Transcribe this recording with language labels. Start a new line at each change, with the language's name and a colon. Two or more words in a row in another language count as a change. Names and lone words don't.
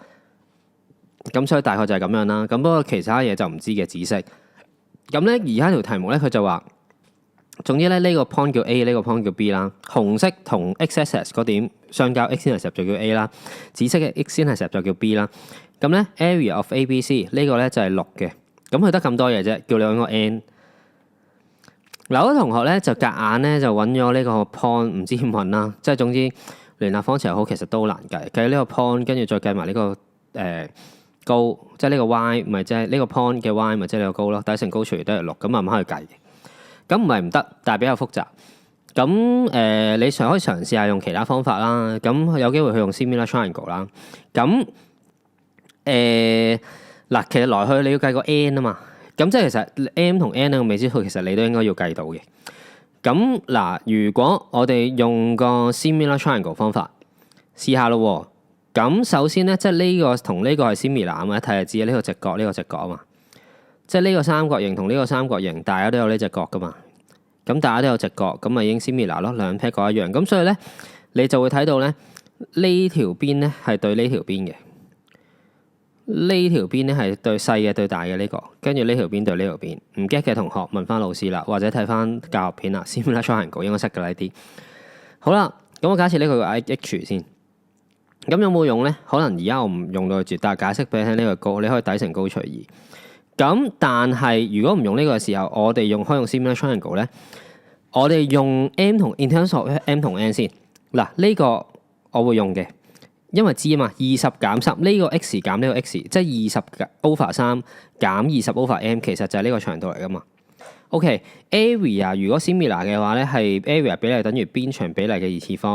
Cantonese: 咁所以大概就係咁樣啦。咁不過其他嘢就唔知嘅紫色。咁咧而家條題目咧佢就話，總之咧呢個 point 叫 A， 呢個 point 叫 B 啦。紅色同 x-axis 嗰點相交 x-intercept 就叫 A 啦，紫色嘅 x-intercept 就叫 B 啦。咁咧
English: area of ABC
Cantonese: 呢個咧就係6嘅。咁佢得咁多嘢啫，叫你揾個 n。嗱，好多同學咧就夾硬咧就揾咗呢個 point， 唔知點揾啦。即係總之聯立方程又好，其實都好難計。計呢個 point， 跟住再計埋呢個高，即係呢個 y， 咪即係呢個 point 嘅 y， 咪即係呢個高咯。底乘高除以都係6，咁慢慢去計嘅。咁唔係唔得，但係比較複雜。咁你可以嘗試下用其他方法啦。咁有機會去用
English: similar triangle
Cantonese: 啦。咁嗱，其實來去你要計個 n 啊嘛，咁即係其實 m 同 n 呢個未知數，其實你都應該要計到嘅。咁嗱，如果我哋用個
English: similar triangle
Cantonese: 方法試下咯。咁首先咧，即係呢個同呢個係 similar 啊嘛，一睇就知呢個直角呢個直角啊嘛，即係呢個三角形同呢個三角形，大家都有呢隻角噶嘛。咁大家都有直角，咁咪已經 similar 咯，兩撇角一樣。咁所以咧，你就會睇到咧呢條邊咧係對呢條邊嘅。呢條邊咧係對細嘅對大嘅呢個，跟住呢條邊對呢條邊。唔 get 嘅同學問翻老師啦，或者睇翻教學片啦 ，
English: similar triangle
Cantonese: 應該識㗎啦呢啲。好啦，咁我假設呢個 H 先，咁有冇用咧？可能而家我唔用到佢絕，但係解釋俾你聽呢個高，你可以底乘高除2。咁但係如果唔用呢個嘅時候，我哋可以用
English: similar triangle
Cantonese: 咧，我哋用 m 同
English: in terms of m
Cantonese: 同 n 先。嗱，呢個我會用嘅。因為知啊嘛，20減3呢個 x 減呢個 x，即係20 over 3減20 over m， 其實就係呢個長度嚟噶嘛。OK，area 如果 similar 嘅話咧，係 area 比例等於邊長比例嘅二次方。